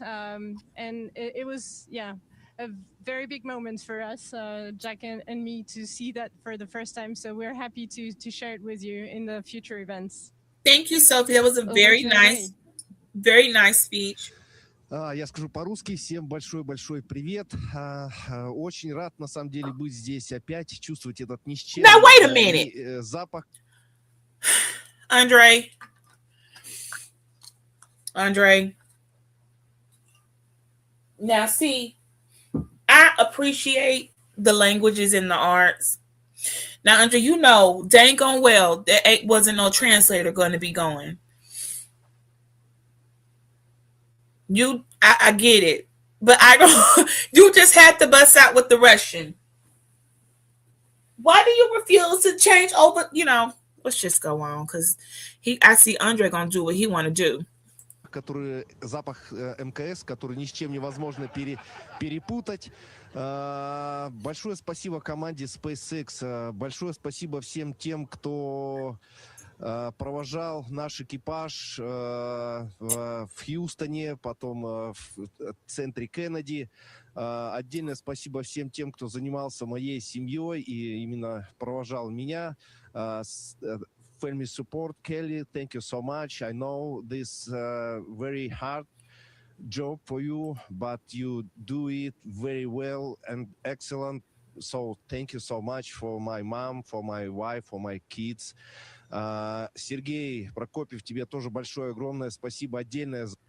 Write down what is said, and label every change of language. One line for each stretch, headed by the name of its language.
English: And it was, yeah, a very big moment for us, Jack and me, to see that for the first time. So we're happy to share it with you in the future events. Thank you, Sophie. That was a very nice speech.
Russian: Я скажу по-русски. Всем большой-большой привет. Очень рад, на самом деле, быть здесь опять, чувствовать этот ни с чем.
English: Now, wait a minute.
Russian: Запах.
English: Andre. Now, see, I appreciate the languages and the arts. Now, Andre, you know, dang on well, there wasn't no translator going to be going. I get it, but I don't. You just had to bust out with the Russian. Why do you refuse to change over? You know, let's just go on, because I see Andre gonna do what he want to do.
Russian: Запах МКС, который ни с чем невозможно перепутать. Большое спасибо команде SpaceX. Большое спасибо всем тем, кто провожал наш экипаж в Хьюстоне, потом в центре Кеннеди. Отдельное спасибо всем тем, кто занимался моей семьей и именно провожал меня.
English: Family support, Kelly, thank you so much. I know this very hard job for you, but you do it very well and excellent. So thank you so much for my mom, for my wife, for my kids.
Russian: Сергей Прокопьев, тебе тоже большое, огромное спасибо отдельное.